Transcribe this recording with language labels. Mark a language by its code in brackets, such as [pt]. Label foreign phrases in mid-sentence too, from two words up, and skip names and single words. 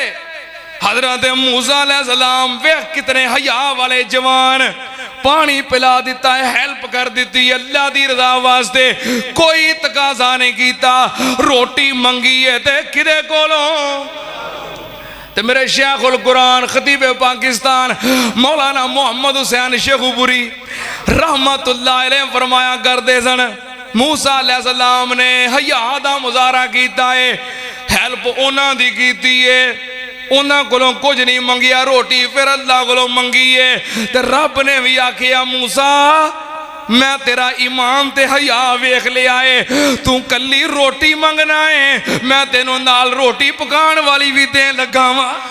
[pa] حضرت موسیٰ علیہ السلام ویکھ کِنّے حیا والے جوان، پانی پلا دِتا ہے، ہیلپ کر دی اللہ کی رضا واسطے, [ur] کوئی تقاضا نہیں کیا. [pa] روٹی منگی ہے تے کِدے کولوں؟ تے میرے شیخ القرآن خطیب پاکستان مولانا محمد حسین شیخوپوری رحمۃ اللہ علیہ فرمایا کرتے سن، موسیٰ علیہ السلام نے حیا دا مظاہرہ کیا ہے، ہیلپ اُنہاں دی کیتی ہے، اُنہاں کولوں کجھ نہیں منگیا، روٹی فیر اللہ کولوں منگی ہے. تے رب نے بھی آکھیا موسیٰ میں تیرا ایمان تے حیا ویکھ لیا ہے، تُو کلی روٹی منگنا ہے، میں تینوں نال روٹی پکانے والی بھی دین لگا واں.